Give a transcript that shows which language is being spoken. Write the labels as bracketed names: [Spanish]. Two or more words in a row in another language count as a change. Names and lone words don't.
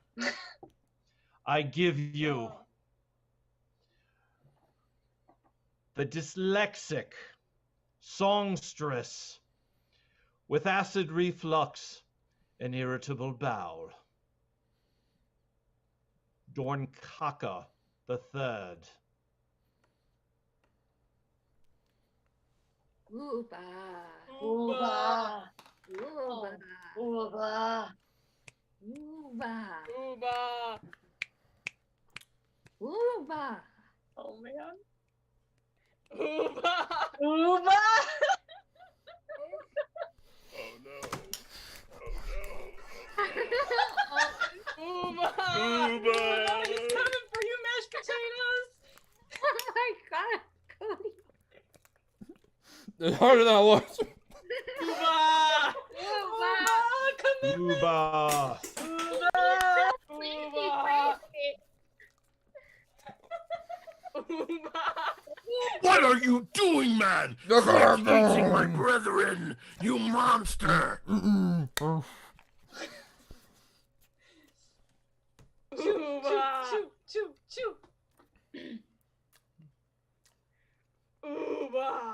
[English] I give you the dyslexic songstress with acid reflux and irritable bowel, Dornkaka the Third. Ooba. Ooba. Ooba. Ooba. Ooba. Ooba. Ooba. Oh man. Ooba. Ooba. Oh no. Ooba. Ooba. He's coming for you, mashed potatoes. Oh my god, Cody. It's harder than I was. Ooba. Ooba. Commitment. Ooba. Ooba. Ooba. What are you doing, man? Quit eating my brethren, you monster! Ooba. Choo, choo, choo. Ooba.